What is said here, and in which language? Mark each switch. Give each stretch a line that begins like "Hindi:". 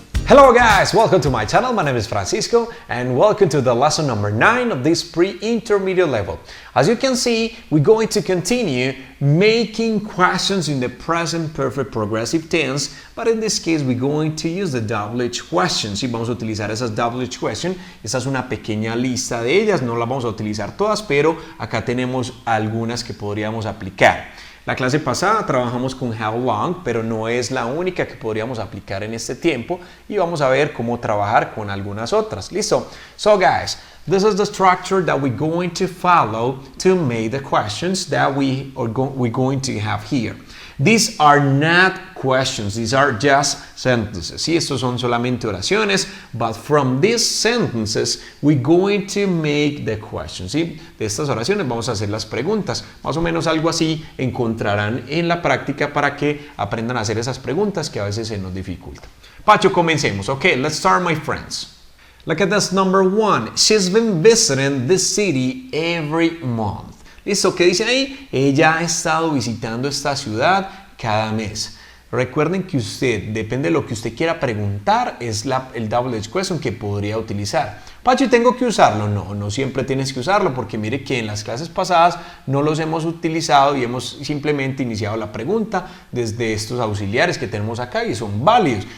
English: Hello guys, welcome to my channel. My name is Francisco and welcome to the lesson number 9 of this pre-intermediate level. As you can see, we're going to continue making questions in the present perfect progressive tense, but in this case we're going to use the double H questions.
Spanish: Y vamos a utilizar esas double H questions. Esta es una pequeña lista de ellas, no las vamos a utilizar todas, pero acá tenemos algunas que podríamos aplicar. La clase pasada trabajamos con how long, pero no es la única que podríamos aplicar en este tiempo y vamos a ver cómo trabajar con algunas otras. ¿Listo?
English: So guys, this is the structure that we're going to follow to make the questions that we're going to have here. These are not questions, these are just sentences.
Spanish: Sí, estos son solamente oraciones,
English: but from these sentences we're going to make the questions.
Spanish: ¿Sí? De estas oraciones vamos a hacer las preguntas. Más o menos algo así encontrarán en la práctica para que aprendan a hacer esas preguntas que a veces se nos dificultan. Pacho, comencemos.
English: Okay, let's start, my friends. Look at this number 1. She's been visiting this city every month.
Spanish: ¿Listo? ¿Qué dice ahí? Ella ha estado visitando esta ciudad cada mes. Recuerden que usted, depende de lo que usted quiera preguntar, es el double H question que podría utilizar. Pacho, ¿y tengo que usarlo? No, no siempre tienes que usarlo porque mire que en las clases pasadas no los hemos utilizado y hemos simplemente iniciado la pregunta desde estos auxiliares que tenemos acá y son válidos.